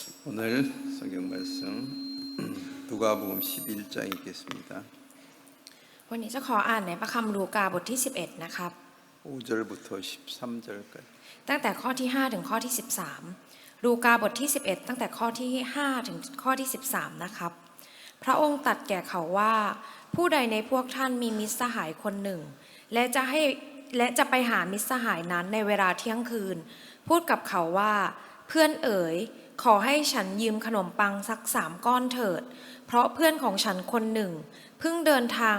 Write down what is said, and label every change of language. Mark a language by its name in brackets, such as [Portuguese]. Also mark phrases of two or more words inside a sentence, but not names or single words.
[Korean] 오늘 성경 말씀 누가복음 11장 읽겠습니다. [Thai] วันนี้จะขออ่านในพระคัมภีร์ลูกาบทที่11นะครับ [Korean] 5절부터 13절까지. [Thai] ตั้งแต่ข้อที่5ถึงข้อที่13ลูกาบทที่11ตั้งแต่ข้อที่5ถึงข้อที่13นะครับพระองค์ตรัสแก่เขาว่าผู้ใดในพวกท่านมีมิตรสหายคนหนึ่งและจะไปหามิตรสหายนั้นในเวลาเที่ยงคืนพูดกับเขาว่าเพื่อนเอ๋ยขอให้ฉันยืมขนมปังสัก3 ก้อนเถิดเพราะเพื่อนของฉันคนหนึ่งเพิ่งเดินทาง